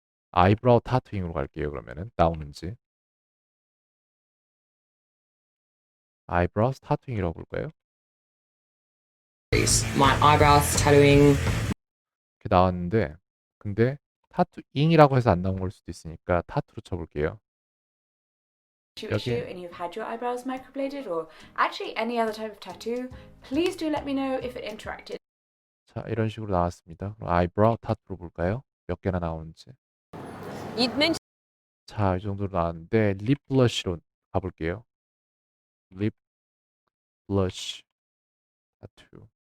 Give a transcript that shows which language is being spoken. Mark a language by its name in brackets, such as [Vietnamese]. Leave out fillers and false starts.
[Korean] 아이브라우 타투잉으로 갈게요. 그러면은 나오는지 아이브라우 타투잉이라고 볼까요? [English] My eyebrows tattooing. [Korean] 이렇게 나왔는데 근데 타투잉이라고 해서 안 나온 걸 수도 있으니까 타투로 쳐볼게요. [English] issue [Korean] 여기 [English] and you've had your eyebrows microbladed or actually any other type of tattoo, please do let me know if it interacted. [Korean] 자 이런 식으로 나왔습니다. 그럼 아이브라우 타투로 볼까요? 몇 개나 나오는지. 자, 이 정도로 나왔는데 립 블러쉬로 가볼게요. 립 블러쉬 타투.